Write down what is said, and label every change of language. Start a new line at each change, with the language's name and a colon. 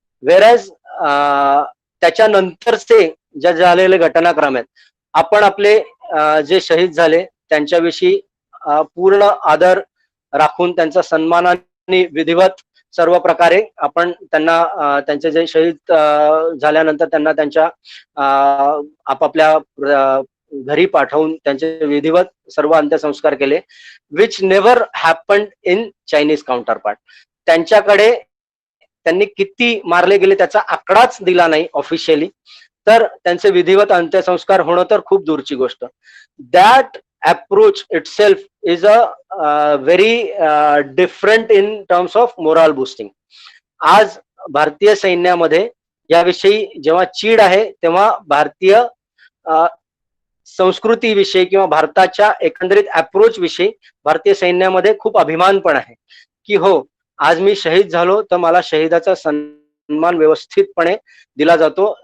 Marathi: वेरॅज त्याच्यानंतरचे ज्या झालेले घटनाक्रम आहेत, आपण आपले जे शहीद झाले त्यांच्याविषयी पूर्ण आदर राखून त्यांचा सन्मानाने विधिवत सर्व प्रकारे आपण त्यांना त्यांचे जे शहीद झाल्यानंतर त्यांना त्यांच्या आपापल्या घरी पाठवून त्यांचे विधिवत सर्व अंत्यसंस्कार केले,
English: Which never happened in Chinese counterpart.
Marathi: त्यांच्याकडे त्यांनी किती मारले गेले त्याचा आकडाच दिला नाही ऑफिशियली, तर त्यांचे विधिवत अंत्यसंस्कार होणं तर खूप दूरची गोष्ट.
English: That approach itself is a very different in terms of moral boosting.
Marathi: आज भारतीय सैन्यामध्ये याविषयी जेव्हा चीड आहे तेव्हा भारतीय संस्कृतीविषयी किंवा भारताच्या एकंदरीत अप्रोच विषयी भारतीय सैन्यामध्ये खूप अभिमान पण आहे की हो, आज मी शहीद झालो तर मला शहीदाचा सन्मान व्यवस्थितपणे दिला जातो.